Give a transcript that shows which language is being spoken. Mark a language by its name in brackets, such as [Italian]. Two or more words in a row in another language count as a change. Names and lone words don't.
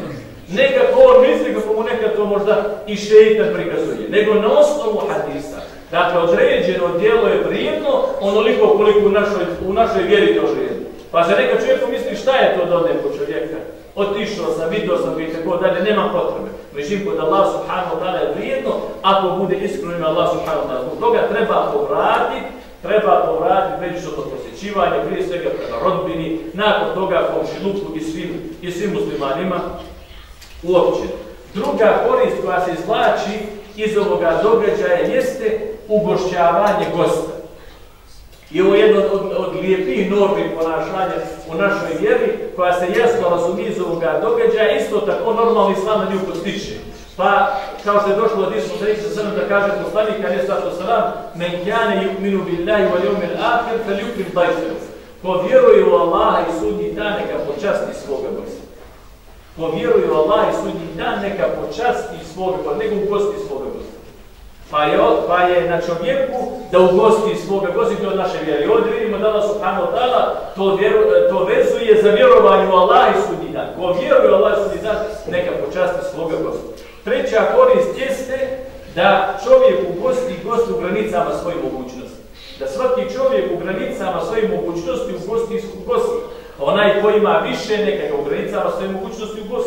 [Bosnian] Nekako on misli kako mu nekad to možda i šeitan prikazuje, nego na osnovu hadisa. Dakle, određeno djelo je vrijedno onoliko koliko u našoj vjeri to vrijedno. Pa za neka čovjek misli šta je to da odem kod čovjeka? Otišao sam, vidio sam i tako dalje, nema potrebe. Međutim, kod Allah [Arabic] سبحانه وتعالى [Bosnian] je vrijedno ako bude iskreno Allah [Arabic] سبحانه وتعالى. [Bosnian] Zbog toga treba povratiti međusobno posjećivanje, prije svega prema rodbini, nakon toga komšiluku i svim muslimanima uopće. Druga korist koja se izvlači iz ovoga događaja jeste ugošćavanje gosta. I ovo je jedno od lijepih normi ponašanja u našoj vjeri, koja se jasno razumije iz ovoga događaja, isto tako normalno islam na nju postiče. Pa, kao što je došlo od Ismu sallam da kaže poslanik [Arabic] عليه الصلاة والسلام, من كان يؤمن بالله واليوم الآخر فليكرم ضيفه. [Bosnian] Ko vjeruje u Allaha i sudnji dan, neka počasti svoga gosta. Ko vjeruje u Allaha i sudnji dan, neka počasti svoga gosta, nego ugosti svoga gosta. Pa je na čovjeku da ugosti svoga gosta, to od naše vjere. Ovdje vidimo da Allah [Arabic] سبحانه وتعالى [Bosnian] to vezuje za vjerovanje u Allaha i sudnji dan. Ko vjeruje u Allaha i sudnji dan, neka počasti svoga gosta. Treća korist jeste da čovjek ugosti gost u granicama svoje mogućnosti. Da svaki čovjek u granicama svoje mogućnosti ugosti gost. Onaj ko ima više, neka ga u granicama svoje mogućnosti ugosti.